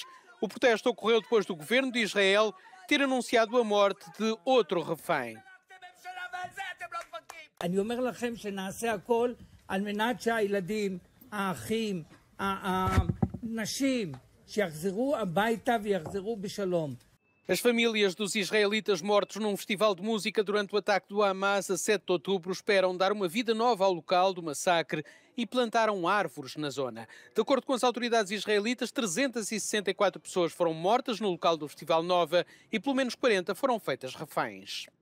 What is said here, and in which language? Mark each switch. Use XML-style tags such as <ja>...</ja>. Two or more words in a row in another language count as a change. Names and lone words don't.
<pt>O protesto ocorreu depois do governo de Israel ter anunciado a morte de outro refém.</pt> <he>אני אומר לכם שנעשה הכל על מנת שהילדים, האחים, הנשים, שיחזרו הביתה ויחזרו בשלום.</he> <pt>As famílias dos israelitas mortos num festival de música durante o ataque do Hamas a 7 de outubro esperam dar uma vida nova ao local do massacre e plantaram árvores na zona. De acordo com as autoridades israelitas, 364 pessoas foram mortas no local do Festival Nova e pelo menos 40 foram feitas reféns.</pt>